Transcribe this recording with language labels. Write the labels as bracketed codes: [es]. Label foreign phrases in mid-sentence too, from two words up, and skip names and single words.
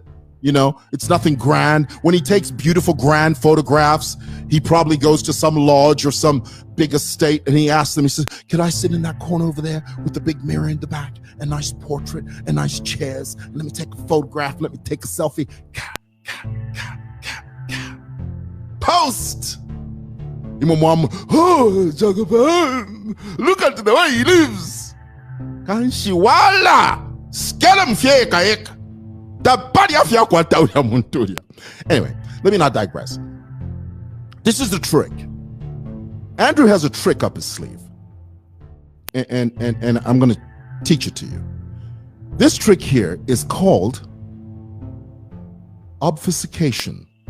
[en] You know, it's nothing grand. When he takes beautiful, grand photographs, he probably goes to some lodge or some big estate and he asks them, he says, can I sit in that corner over there with the big mirror in the back, a nice portrait, and nice chairs, and let me take a photograph, let me take a selfie. Post! Oh, Jagaban, look at the way he lives. Kanshiwala, skelam fieka. Anyway, let me not digress. This is the trick. Andrew has a trick up his sleeve. And I'm going to teach it to you. This trick here is called obfuscation.